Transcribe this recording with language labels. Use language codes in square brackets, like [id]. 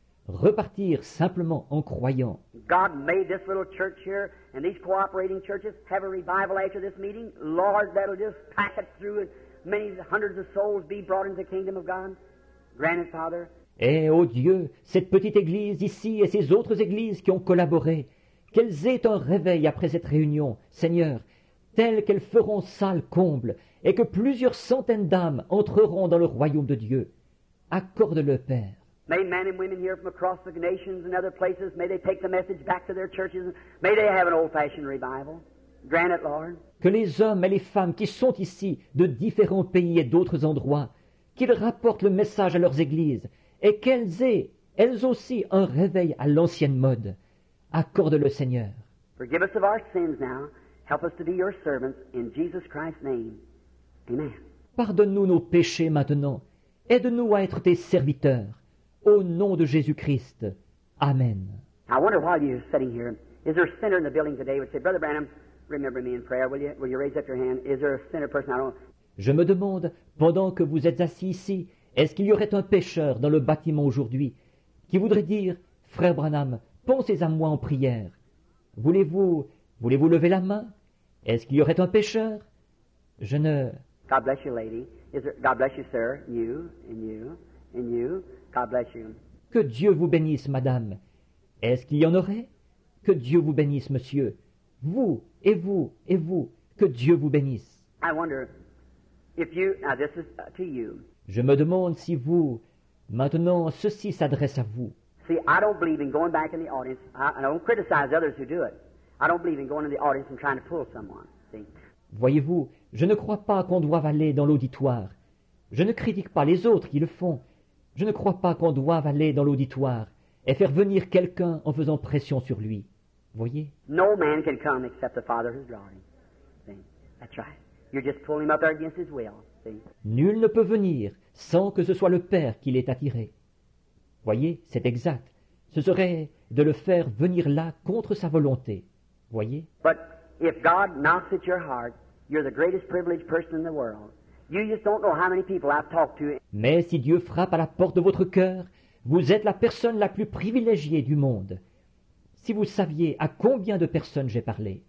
[fr] Repartir simplement en croyant. [en] God made this little church here and these cooperating churches have a revival after this meeting. Lord, that'll just pack it through and many hundreds of souls be brought into the kingdom of God. Grant it, Father. [fr] Et, ô Dieu, cette petite église ici et ces autres églises qui ont collaboré, qu'elles aient un réveil après cette réunion, Seigneur, tel qu'elles feront salle comble, et que plusieurs centaines d'âmes entreront dans le royaume de Dieu. Accorde-le, Père. [en] May men and women here from across the nations and other places, may they take the message back to their churches. May they have an old-fashioned revival. Grant it, Lord. [fr] Que les hommes et les femmes qui sont ici de différents pays et d'autres endroits, qu'ils rapportent le message à leurs églises et qu'elles aient, elles aussi, un réveil à l'ancienne mode. Accorde-le, Seigneur. [en] Forgive us of our sins now. Help us to be your servants in Jesus Christ's name. Amen. [fr] Pardonne-nous nos péchés maintenant. Aide-nous à être tes serviteurs. Au nom de Jésus-Christ. Amen. [en] I wonder while you're sitting here, is there a sinner in the building today who would say, Brother Branham, remember me in prayer, will you? Will you raise up your hand? Is there a sinner person? I don't. [fr] Je me demande, pendant que vous êtes assis ici, est-ce qu'il y aurait un pécheur dans le bâtiment aujourd'hui qui voudrait dire, Frère Branham, pensez à moi en prière. Voulez-vous lever la main? Est-ce qu'il y aurait un pécheur? Je ne... [en] God bless you, lady. God bless you, sir. You, and you, and you. God bless you. [fr] Que Dieu vous bénisse, madame. Est-ce qu'il y en aurait? Que Dieu vous bénisse, monsieur. Vous, et vous, et vous. Que Dieu vous bénisse. [en] I wonder if you, now this is to you. [fr] Je me demande si vous, maintenant, ceci s'adresse à vous. [en] See, I don't believe in going back in the audience. I don't criticize others who do it. I don't believe in going in the audience and trying to pull someone. See? [fr] Voyez-vous, je ne crois pas qu'on doive aller dans l'auditoire. Je ne critique pas les autres qui le font. Je ne crois pas qu'on doive aller dans l'auditoire et faire venir quelqu'un en faisant pression sur lui. Voyez? [en] No man can come except the Father who's drawing him. See? That's right. You're just pulling him up there against his will. See? [fr] Nul ne peut venir sans que ce soit le Père qui l'ait attiré. Voyez, c'est exact. Ce serait de le faire venir là contre sa volonté. Voyez? [en] But if God knocks at your heart, you're the greatest privileged person in the world. You just don't know how many people I've talked to. [fr] Mais si Dieu frappe à la porte de votre cœur, vous êtes la personne la plus privilégiée du monde. Si vous saviez à combien de personnes j'ai parlé.